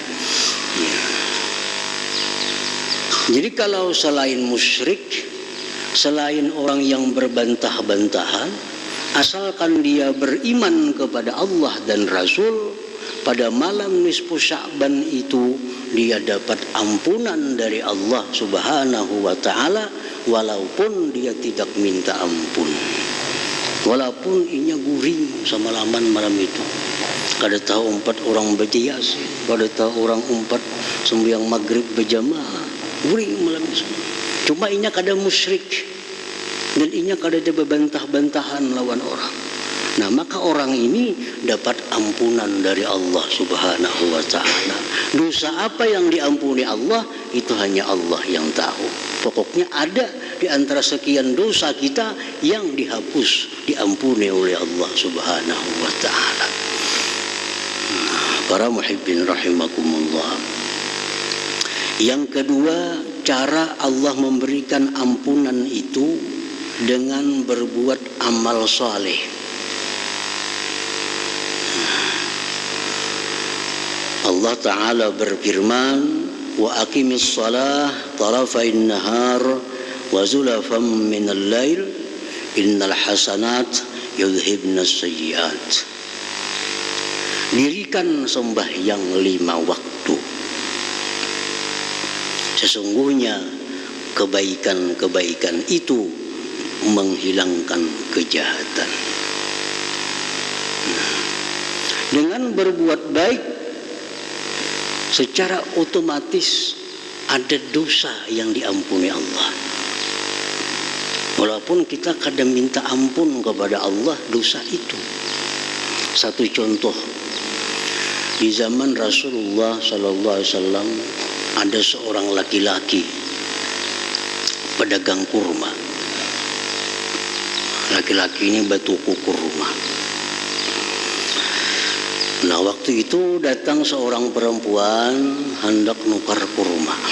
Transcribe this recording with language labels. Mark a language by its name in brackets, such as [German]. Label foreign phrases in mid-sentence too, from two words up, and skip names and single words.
[Indonesian] Ya. Jadi kalau selain musyrik, selain orang yang berbantah-bantahan, asalkan dia beriman kepada Allah dan Rasul, pada malam nisfu Sya'ban itu dia dapat ampunan dari Allah [Arabic] سبحانه وتعالى, [Banjar] walaupun dia tidak minta ampun, walaupun inya guring sama laman malam itu. Kada tahu 4 orang berjias, kada tahu orang 4 sembahyang maghrib berjamaah, guring malam itu. Cuma inya kada musyrik dan inya kada ada bantah-bantahan lawan orang. [Indonesian] Nah, maka orang ini dapat ampunan dari Allah [Arabic] سبحانه وتعالى. [Indonesian] Dosa apa yang diampuni Allah, itu hanya Allah yang tahu. Pokoknya ada di antara sekian dosa kita yang dihapus, diampuni oleh Allah [Arabic] سبحانه وتعالى. [Indonesian] Para [Arabic] محبين رحمكم الله. [Indonesian] Yang kedua, cara Allah memberikan ampunan itu dengan berbuat amal saleh. Allah Ta'ala berfirman, [Arabic] وأقم الصلاة طرفي النهار وزلفا من الليل إن الحسنات يذهبن السيئات. [Indonesian] Dirikan sembahyang 5 waktu. Sesungguhnya kebaikan-kebaikan itu menghilangkan kejahatan. Dengan berbuat baik, secara otomatis ada dosa yang diampuni Allah. Walaupun kita kadang minta ampun kepada Allah dosa itu. Satu contoh, di zaman Rasulullah [Arabic] صلى الله عليه وسلم [Indonesian] ada seorang laki-laki pedagang kurma. [Banjar] Laki-laki ini batuku kurma. Nah, waktu itu datang seorang perempuan hendak nukar kurma.